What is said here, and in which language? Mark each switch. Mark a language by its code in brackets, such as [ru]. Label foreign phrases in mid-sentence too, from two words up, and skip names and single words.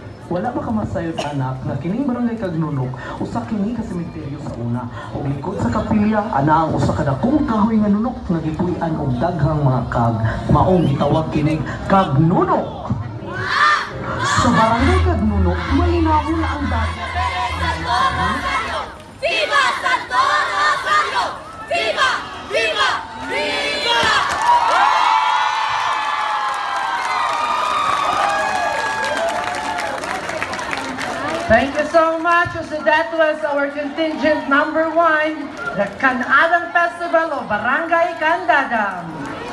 [ceb] Wala ba ka masayod anak nga kining barangay Kagnunok usa kini ka sementeryo sa una ug likod sa kapilya ana ang usa ka dakong kahoy nga nunok nga gipuy-an og daghang mga kag maong gitawag kining Kagnunok. Sa barangay Kagnunok malinawon na ang dagat. [es] ¡Viva Santo Rosario! ¡Viva! ¡Viva! ¡Viva! [en] Thank you so much. So that was our contingent number 1, the Canadang Festival of Barangay Candadam.